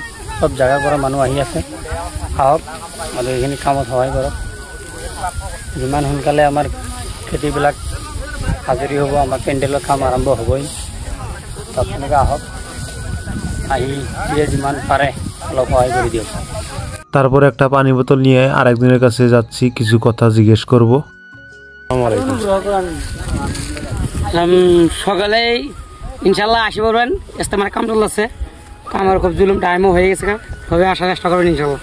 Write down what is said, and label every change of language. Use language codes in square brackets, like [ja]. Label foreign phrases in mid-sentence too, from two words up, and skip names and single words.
[as] সব জেগাৰ পৰা মানুহ আহি আছে, আহক আৰু এইখিনি কামত সহায় কৰক। যিমান সোনকালে আমাৰ খেতিবিলাক আজৰি হ'ব, আমাৰ পেণ্ডেলৰ কাম আৰম্ভ হ'বই। আপোনালোকে আহক, আহি যিমান পাৰে অলপ সহায় কৰি দিয়ক। [bn] তারপর একটা পানি বোতল নিয়ে আরেকজনের কাছে যাচ্ছি, কিছু কথা জিজ্ঞেস করবো। সকালেই ইনশাল্লাহ আসি পারবেন, ইস্তেমার কাম চলছে, আমার খুব জুলুম টাইমও হয়ে গেছে, তবে আসার চেষ্টা করবেন ইনশাল্লাহ।